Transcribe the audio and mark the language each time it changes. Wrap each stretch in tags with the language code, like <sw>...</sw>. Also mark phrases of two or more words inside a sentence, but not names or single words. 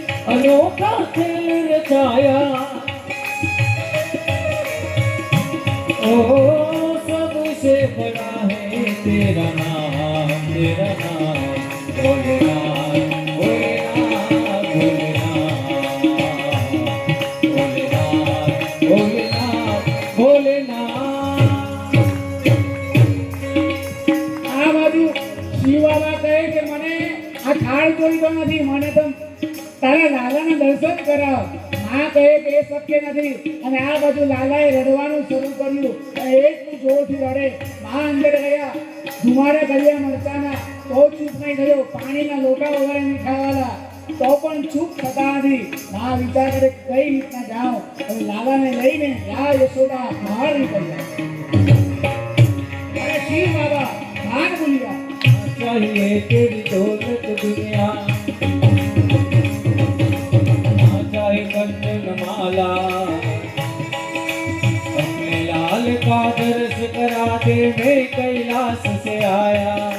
<hi>अनोखा खेल रचाया ओ सबसे बड़ा है तेरा नाम भोलेनाथ भोलेनाथ भोलेनाथ भोलेनाथ भोलेनाथ</hi> <gu>આ બાજુ શિવ બાબા કહે કે મને આ થાળ જોઈતો નથી, મને તો તારા લાલાના દર્શન કરાવ. માં કહે કે એ શક્ય નથી. અને આ બાજુ લાલાએ રડવાનું શરૂ કર્યું અને એટલું જોરથી રડે. માં અંદર ગયા, ધુમાડા કર્યા મરચાના, તો ચૂપ નહીં થયો. પાણીના લોટા વગાડે મીઠાવાલા, તો પણ ચૂપ થતા નથી. માં વિચાર કરે કઈ રીતના જાઓ. હવે લાલાને લઈને યા યશોદા બહાર નીકળ્યા. અરે શિવ બાબા બહાર બોલ્યા,</gu> <hi>चाहिए तेरी दौलत दुनिया चाहे कंचन माला अपने लाल का दर्श करा दे मैं कैलाश से आया</hi>